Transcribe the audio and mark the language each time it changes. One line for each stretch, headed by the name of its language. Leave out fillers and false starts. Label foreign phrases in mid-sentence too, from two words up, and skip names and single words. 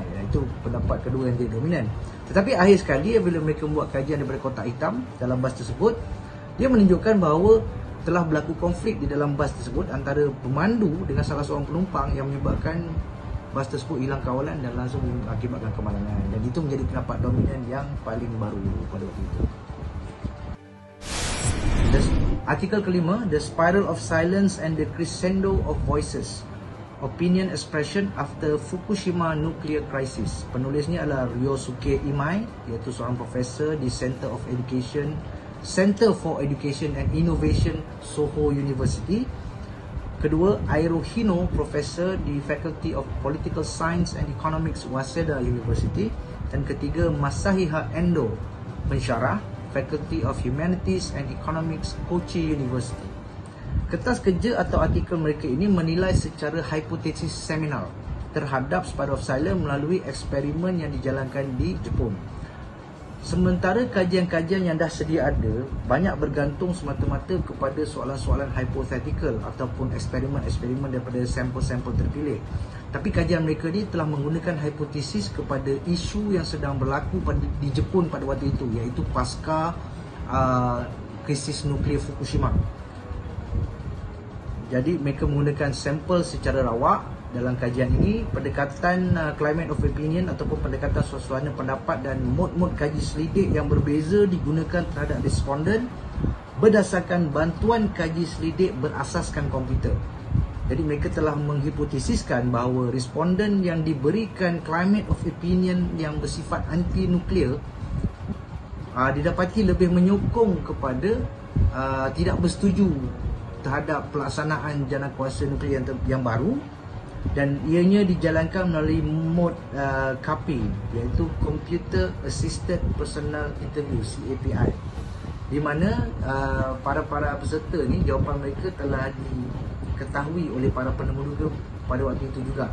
Malay: Itu pendapat kedua yang dominan. Tetapi akhir sekali bila mereka membuat kajian daripada kotak hitam dalam bas tersebut, dia menunjukkan bahawa telah berlaku konflik di dalam bas tersebut antara pemandu dengan salah seorang penumpang yang menyebabkan bas tersebut hilang kawalan dan langsung mengakibatkan kemalangan. Dan itu menjadi pendapat dominan yang paling baru pada waktu itu. Artikel kelima, The Spiral of Silence and the Crescendo of Voices, Opinion Expression After Fukushima Nuclear Crisis. Penulisnya adalah Ryosuke Imai, iaitu seorang profesor di Center for Education and Innovation, Soho University. Kedua, Airo Hino, profesor di Faculty of Political Science and Economics, Waseda University. Dan ketiga, Masahisa Endo, pensyarah, Faculty of Humanities and Economics, Kochi University. Kertas kerja atau artikel mereka ini menilai secara hipotesis seminal terhadap Spiral of Silence melalui eksperimen yang dijalankan di Jepun. Sementara kajian-kajian yang dah sedia ada banyak bergantung semata-mata kepada soalan-soalan hypothetical ataupun eksperimen-eksperimen daripada sampel-sampel terpilih. Tapi kajian mereka ni telah menggunakan hipotesis kepada isu yang sedang berlaku di Jepun pada waktu itu, iaitu pasca krisis nuklear Fukushima. Jadi mereka menggunakan sampel secara rawak dalam kajian ini. Pendekatan
English: climate of opinion
Malay: ataupun pendekatan suasana pendapat dan mod-mod kaji selidik yang berbeza digunakan terhadap responden berdasarkan bantuan kaji selidik berasaskan komputer. Jadi mereka telah menghipotesiskan bahawa responden yang diberikan
English: climate of opinion
Malay: yang bersifat anti-nuklear didapati lebih menyokong kepada tidak bersetuju terhadap pelaksanaan jana kuasa nuklear yang baru, dan ianya dijalankan melalui mod CAPI, iaitu
English: Computer Assisted Personal Interview,
Malay: CAPI, di mana para peserta ni jawapan mereka telah diketahui oleh para penemuduga pada waktu itu juga.